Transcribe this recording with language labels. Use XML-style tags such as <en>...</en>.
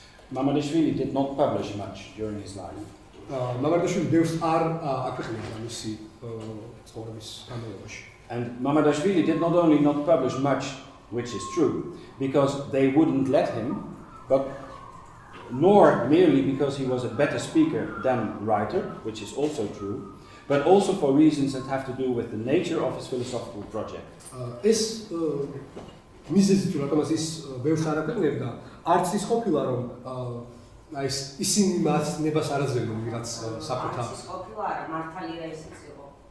<en>Mamardashvili did not publish much during his life.</en> <ka>მამარდაშვილი ბევრს არ აქვეყნებდა მისი ცხოვრების განმავლობაში.</ka> <en>And Mamardashvili did not only not publish much, which is true, because they wouldn't let him, but nor merely because he was a better speaker than writer, which is also true, but also for reasons that have to do with the nature of his philosophical project.</en> <ka>ეს მიზეზი თუ რატომაც ის ბევრს არ აქვეყნებდა, არც ის ყოფილა რომ აი ისინი მას ნებას არ აძლევდნენ ვიღაც საბჭოთა. ის ყოფილა არა, მართალი რა ისიც იყო.</ka>